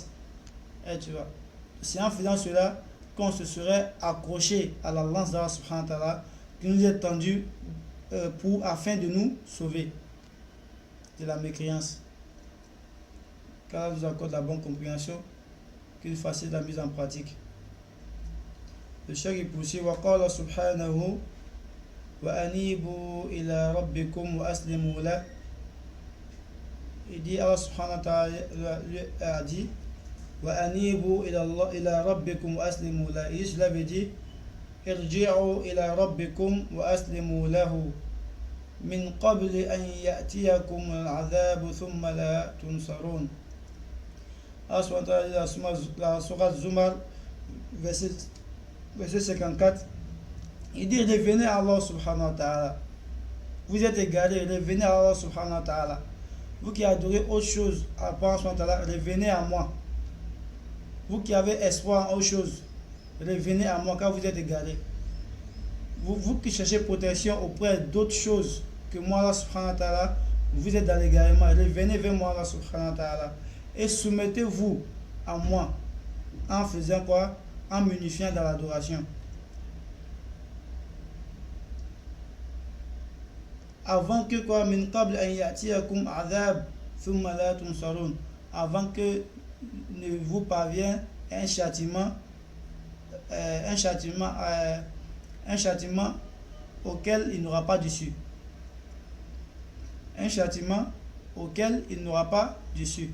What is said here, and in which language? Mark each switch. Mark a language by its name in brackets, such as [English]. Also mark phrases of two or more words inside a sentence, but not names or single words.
[French] Et tu vois, c'est en faisant cela qu'on se serait accroché à la lance d' [Arabic] الله سبحانه وتعالى [French] qui nous est tendue afin de nous sauver de la mécréance. Qu'Allah nous accorde la bonne compréhension, qu'il facilite la mise en pratique. Le cheikh poursuit [Arabic] وقال سبحانه وأنيبوا إلى ربكم وأسلموا له. [French] Il dit, [Arabic] الله سبحانه وتعالى [French] a dit [Arabic] وأنيبوا إلى ربكم وأسلموا له. [French] Et cela veut dire [Arabic] ارجعوا إلى ربكم وأسلموا له من قبل أن يأتيكم العذاب ثم لا تنصرون. الله سبحانه وتعالى [French] la sourate Zumar verset 54, il dit revenez à [Arabic] الله سبحانه وتعالى. [French] Vous êtes égarés, revenez à [Arabic] الله سبحانه وتعالى. [French] Vous qui adorez autre chose à part [Arabic] الله سبحانه وتعالى, [French] revenez à moi. Vous qui avez espoir en autre chose, revenez à moi car vous êtes égarés. Vous qui cherchez protection auprès d'autres choses que moi, [Arabic] الله سبحانه وتعالى, [French] vous êtes dans l'égarement. Revenez vers moi, [Arabic] الله سبحانه وتعالى. [French] Et soumettez-vous à moi en faisant quoi? En m'unifiant dans l'adoration. Avant que quoi? [Arabic] من قبل أن يأتيكم عذاب ثم لا تنصرون. [French] Avant que ne vous parvienne un châtiment auquel il n'aura pas d'issue. Un châtiment auquel il n'aura pas d'issue.